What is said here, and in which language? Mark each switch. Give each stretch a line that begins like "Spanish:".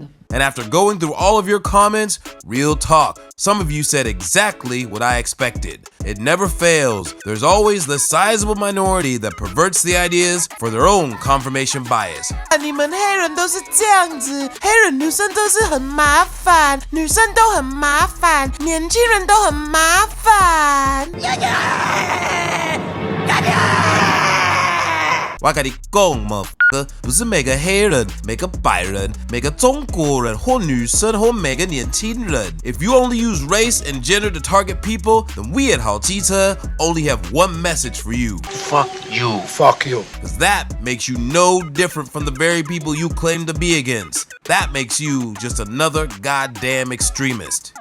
English: And after going through all of your comments, real talk, some of you said exactly what I expected. It never fails. There's always the sizable minority that perverts the ideas for their own confirmation bias.
Chinese: 你们黑人都是这样子，黑人女生都是很麻烦，女生都很麻烦，年轻人都很麻烦。我跟你讲，
English: motherfucker，
Chinese: 不是每个黑人、每个白人、每个中国人或女生或每个年轻人。
English: If you only use race and gender to target people, then we at 好机车 only have one message for you. Fuck you. Fuck you. Because that makes you no different from the very people you claim to be against. That makes you just another goddamn extremist.